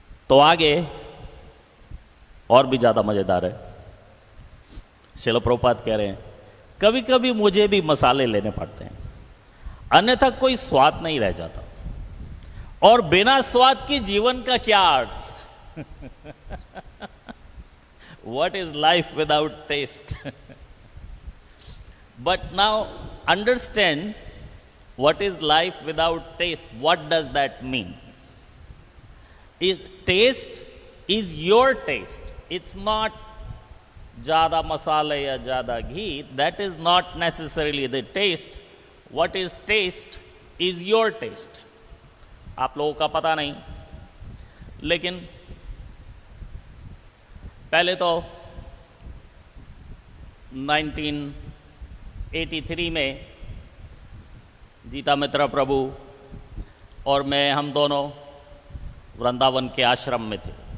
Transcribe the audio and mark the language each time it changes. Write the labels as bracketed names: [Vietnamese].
[Hindi] तो आगे और भी ज़्यादा मज़ेदार है। श्रील प्रभुपाद कह रहे हैं, कभी कभी मुझे भी मसाले लेने पड़ते हैं, अन्यथा कोई स्वाद नहीं रह जाता, और बिना स्वाद के जीवन का क्या अर्थ। [English] What is life without taste? But now understand what is life without taste. What does that mean? Taste is your taste. It's not [Hindi] ज़्यादा मसाले या ज़्यादा घी. [English] That is not necessarily the taste. What is taste is your taste. [Hindi] आप लोगों का पता नहीं, लेकिन पहले तो 1983 में जीता मित्रा प्रभु और मैं, हम दोनों वृंदावन के आश्रम में थे।